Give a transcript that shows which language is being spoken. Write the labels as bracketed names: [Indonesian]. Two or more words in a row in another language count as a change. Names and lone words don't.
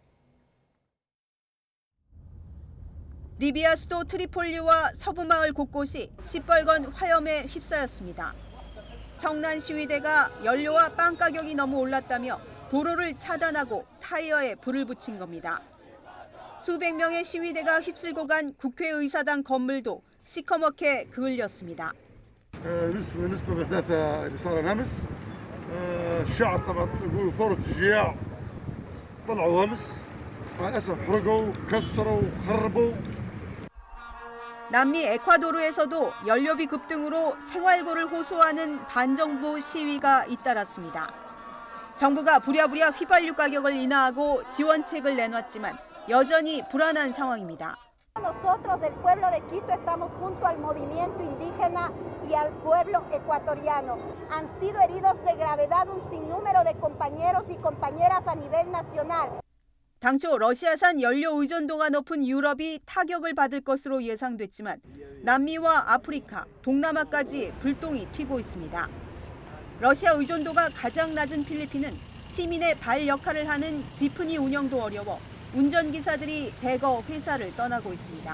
[Korean] 리비아 수도 트리폴리와 서부마을 곳곳이 시뻘건 화염에 휩싸였습니다. 성난 시위대가 연료와 빵 가격이 너무 올랐다며 도로를 차단하고 타이어에 불을 붙인 겁니다. 수백 명의 시위대가 휩쓸고 간 국회의사당 건물도 시커멓게 그을렸습니다. [Arabic] بالنسبة للأحداث اللي صار أمس الشعب طبعا يقول ثورة شجاع طلعوا أمس مع الأسف حرقوا كسروا خربوا. [Korean] 남미 에콰도르에서도 연료비 급등으로 생활고를 호소하는 반정부 시위가 잇따랐습니다. 정부가 부랴부랴 휘발유 가격을 인하하고 지원책을 내놨지만 여전히 불안한 상황입니다. [Spanish] Nosotros, el pueblo de Quito, estamos junto al movimiento indígena y al pueblo ecuatoriano. Han sido heridos de gravedad un sinnúmero de compañeros y compañeras a nivel nacional. [Korean] 당초 러시아산 연료 의존도가 높은 유럽이 타격을 받을 것으로 예상됐지만 남미와 아프리카, 동남아까지 불똥이 튀고 있습니다. 러시아 의존도가 가장 낮은 필리핀은 시민의 발 역할을 하는 지프니 운영도 어려워 운전기사들이 대거 회사를 떠나고 있습니다.